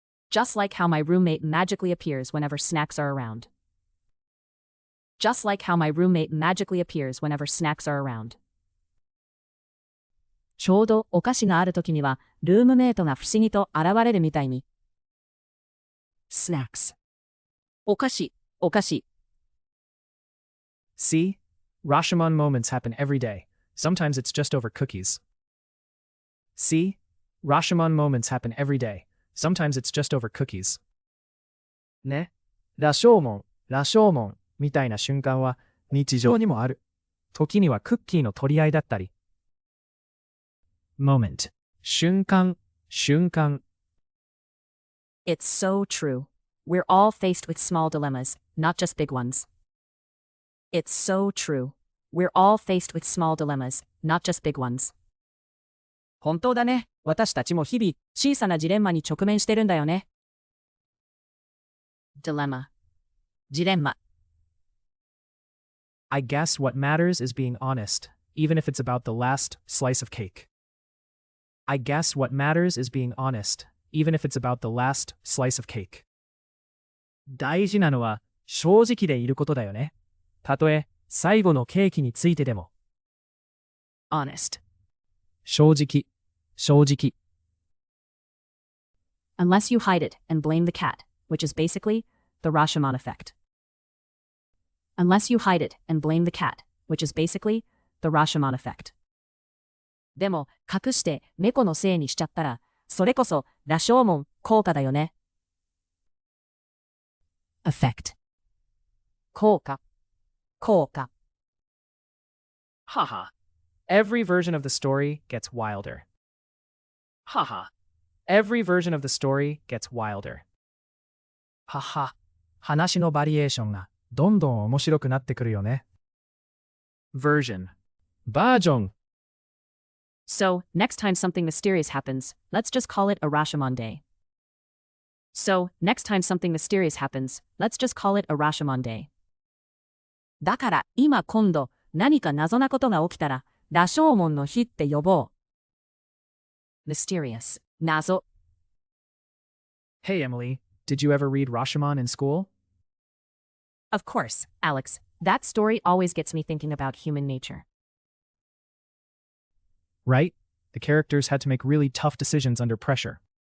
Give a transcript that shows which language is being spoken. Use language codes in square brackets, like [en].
[en] Just like how my roommate magically appears whenever snacks are around. Just like how my roommate magically appears whenever snacks are around. [ja] ちょうどお菓子がある時には、ルームメイトが不思議と現れるみたいに。 [en] Snacks. [ja] お菓子。 [en] See? Rashomon moments happen every day. Sometimes it's just over cookies. See? Rashomon moments happen every day. Sometimes it's just over cookies. [ja] ね。羅生門みたいな瞬間は日常にもある。時にはクッキーの取り合いだったり。 [en] Moment. [ja] 瞬間。 [en] It's so true. We're all faced with small dilemmas, not just big ones. It's so true. We're all faced with small dilemmas, not just big ones. [ja] 本当だね。私たちも日々、小さなジレンマに直面してるんだよね。 [en] Dilemma. [ja] ジレンマ。 [en] I guess what matters is being honest, even if it's about the last slice of cake. I guess what matters is being honest, even if it's about the last slice of cake. [ja] 大事なのは正直でいることだよね。たとえ最後のケーキについてでも。 [en] Honest. [ja] 正直、正直。 [en] Unless you hide it and blame the cat, which is basically the Rashomon effect. Unless you hide it and blame the cat, which is basically the Rashomon effect. [ja] でも、隠して猫のせいにしちゃったら、それこそ羅生門効果だよね。 [en] Effect. [ja] 効果。効果。 [en] Haha. Every version of the story gets wilder. Haha. Every version of the story gets wilder. [ja] はは。話のバリエーションがどんどん面白くなってくるよね。 [en] Version. [ja] バージョン。 [en] So, next time something mysterious happens, let's just call it a Rashomon day. So, next time something mysterious happens, let's just call it a Rashomon day. [ja] だから、今度、何か謎なことが起きたら、羅生門の日って呼ぼう。 [en] Mysterious. [ja] 謎。 [en] Hey Emily, did you ever read Rashomon in school? Of course, Alex. That story always gets me thinking about human nature. Right? The characters had to make really tough decisions under pressure.